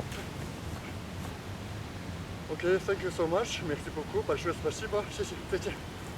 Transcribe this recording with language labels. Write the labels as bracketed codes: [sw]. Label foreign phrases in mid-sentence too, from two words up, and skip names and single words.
[en] OK, thank you so much. [fr] Merci beaucoup. [ru] Большое спасибо. [zh] 谢谢，再见。